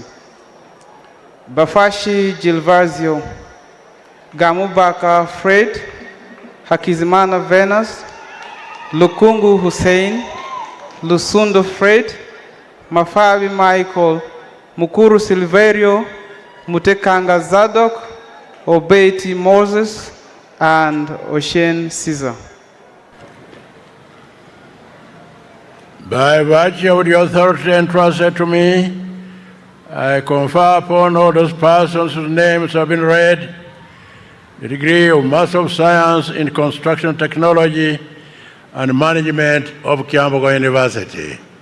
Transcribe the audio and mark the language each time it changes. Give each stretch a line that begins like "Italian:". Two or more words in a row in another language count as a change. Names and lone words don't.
English: Bafashi Gilvazio, Gamubaka Fred, Hakizimana Venus, Lukungu Hussein, Lusundo Fred, Mafabi Michael, Mukuru Silverio, Mutekanga Zadok, Obeiti Moses, and Oshen Caesar. By virtue of the authority entrusted to me, I confer upon all those persons whose names have been read the degree of Master of Science in Construction Technology and Management of Kyambogo University.